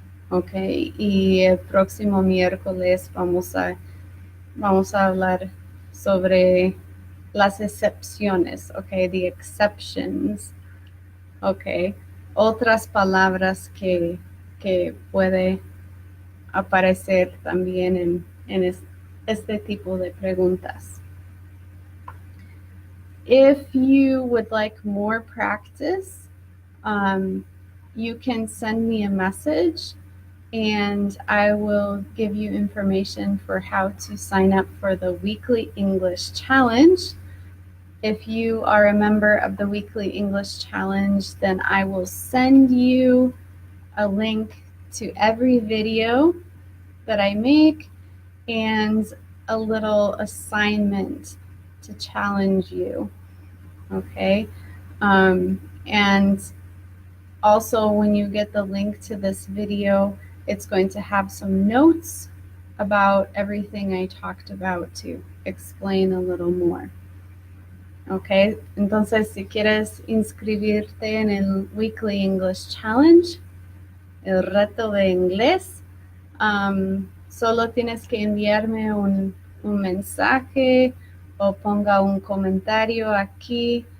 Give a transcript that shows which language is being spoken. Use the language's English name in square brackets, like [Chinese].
[Spanish] Ok, y el próximo miércoles vamos a hablar sobre las excepciones, ok, [English] the exceptions, [Spanish] ok, otras palabras que puede aparecer también en este tipo de preguntas. [English] If you would like more practice, you can send me a message and I will give you information for how to sign up for the weekly English challenge. If you are a member of the weekly English challenge, then I will send you a link to every video that I make and a little assignment to challenge you. Okay. And also when you get the link to this video, it's going to have some notes about everything I talked about to explain a little more. [Spanish] Okay, entonces si quieres inscribirte en el Weekly English Challenge, el reto de inglés, solo tienes que enviarme un mensaje o ponga un comentario aquí.